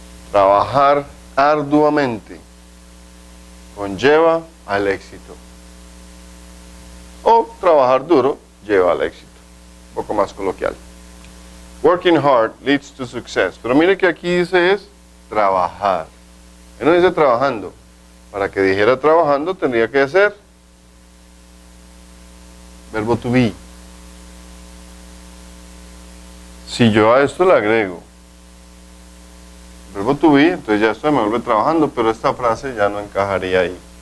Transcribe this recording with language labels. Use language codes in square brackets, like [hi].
[es] Trabajar arduamente conlleva al éxito. O trabajar duro lleva al éxito. Un poco más coloquial. [en] Working hard leads to success. [es] Pero mire que aquí dice es trabajar. Él no dice trabajando. Para que dijera trabajando tendría que ser verbo to be. Si yo a esto le agrego verbo to be, entonces ya esto me vuelve trabajando, pero esta frase ya no encajaría ahí.